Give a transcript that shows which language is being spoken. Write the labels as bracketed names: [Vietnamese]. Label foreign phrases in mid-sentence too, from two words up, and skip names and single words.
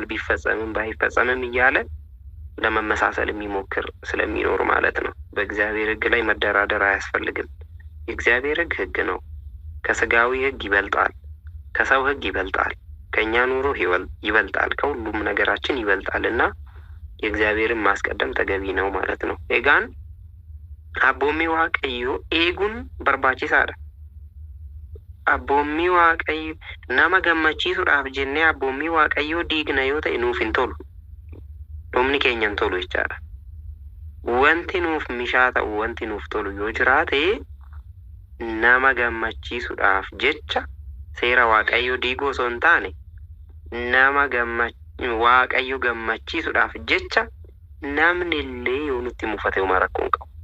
[Amharic] ቢፈጸምም ባይፈጸምም እያለ ለመመሳሰል የሚሞክር ስለሚኖር ማለት ነው። በእግዚአብሔር ሕግ ላይ መደራደር አያስፈልግም። የእግዚአብሔር ሕግ ሕግ ነው። ከስጋዊ ሕግ ይበልጣል። ከሰው ሕግ ይበልጣል። ከኛ ኑሮ ይበልጣል። ከሁሉም ነገራችን ይበልጣልና የእግዚአብሔርን ማስቀደም ተገቢ ነው ማለት ነው። ኤጋን [Oromo] Abboommii Waaqayyoo eeguun barbaachisaadha. Abboommii Waaqayyoo nama gammachiisuudhaaf jennee abboommii Waaqayyoo diigna yoo ta'e nuuf hin tolu. Dhumni keenya hin tolu jechaadha. Wanti nuuf mishaa ta'u wanti nuuf tolu yoo jiraate nama gammachiisuudhaaf jecha seera Waaqayyoo diiguu osoo hin taane nama Waaqayyo gammachiisuudhaaf jecha namni illee yoo nutti mufate homaa rakkoo hin qabu.